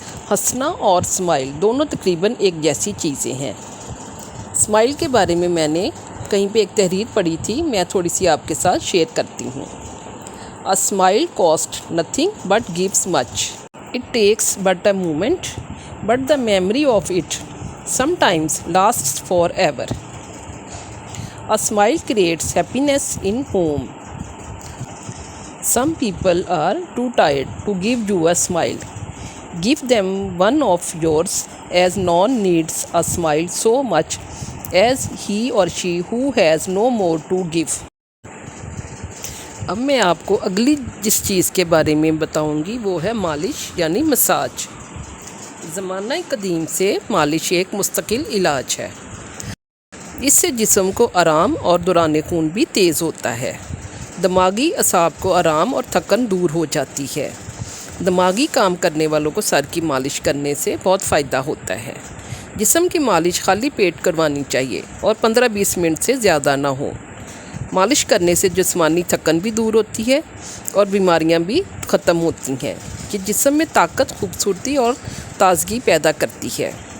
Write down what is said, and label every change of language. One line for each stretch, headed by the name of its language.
Urdu: ہنسنا اور اسمائل دونوں تقریباً ایک جیسی چیزیں ہیں۔ اسمائل کے بارے میں نے کہیں پہ ایک تحریر پڑھی تھی، میں تھوڑی سی آپ کے ساتھ شیئر کرتی ہوں۔
English: A smile costs nothing but gives much. It takes but a moment, but the memory of it sometimes lasts forever. A smile creates happiness in home. Some people are too tired to give you a smile. Give them one of yours, as no one needs a smile so much as he or she who has no more to give.
Urdu: اب میں آپ کو اگلی جس چیز کے بارے میں بتاؤں گی وہ ہے مالش یعنی مساج۔ زمانہ قدیم سے مالش ایک مستقل علاج ہے۔ اس سے جسم کو آرام اور دوران خون بھی تیز ہوتا ہے۔ دماغی اعصاب کو آرام اور تھکن دور ہو جاتی ہے۔ دماغی کام کرنے والوں کو سر کی مالش کرنے سے بہت فائدہ ہوتا ہے۔ جسم کی مالش خالی پیٹ کروانی چاہیے اور 15-20 منٹ سے زیادہ نہ ہو۔ مالش کرنے سے جسمانی تھکن بھی دور ہوتی ہے اور بیماریاں بھی ختم ہوتی ہیں۔ یہ جسم میں طاقت، خوبصورتی اور تازگی پیدا کرتی ہے۔